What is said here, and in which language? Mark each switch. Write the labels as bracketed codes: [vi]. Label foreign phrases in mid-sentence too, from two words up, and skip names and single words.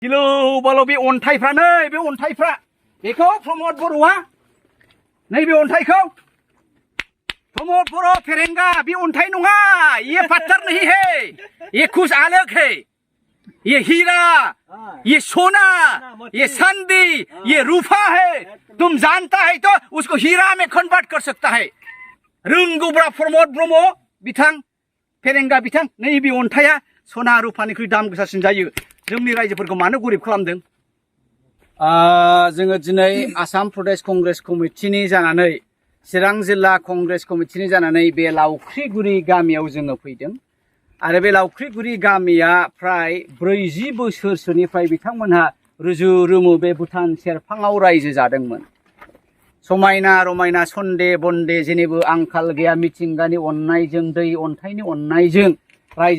[brx] गिलु बालु बे अन्थाइफ्रा नै बे अन्थाइफ्रा बेखौ प्रमद बर'आ नैबे अन्थाइखौ प्रमद बर' फेरेंगा बे अन्थाइ नङा [hi] ये पत्थर नहीं है ये कुछ अलग है ये हीरा ये सोना ये चांदी ये रूपा है तुम जानता है तो उसको हीरा में कन्वर्ट कर सकता है [brx] रोंगौब्रा प्रमद ब्रह्म बिथां फेरेंगा बिथां नैबे अन्थाइया सना रुपानिख्रुइ दाम गोसासिन जायो जोंनि रायजोफोरखौ मानो गरिब खालामदों जोङो दिनै आसाम प्रदेश कंग्रेस कमिटिनि जानानै चिरां जिल्ला कंग्रेस कमिटिनि जानानै बे लावख्रिगुरि गामियाव जोङो फैदों आरो बे लावख्रिगुरि गामिया फ्राय 40 बोसोरसोनिफ्राय बिथांमोनहा रुजु रुमु बे भुटान सेरफाङाव रायजो जादोंमोन समायना रमायना सन्दे बन्दे जेनिबो आंखाल गैया मिथिंगानि अननायजों दै अन्थाइनि अननायजों रायजो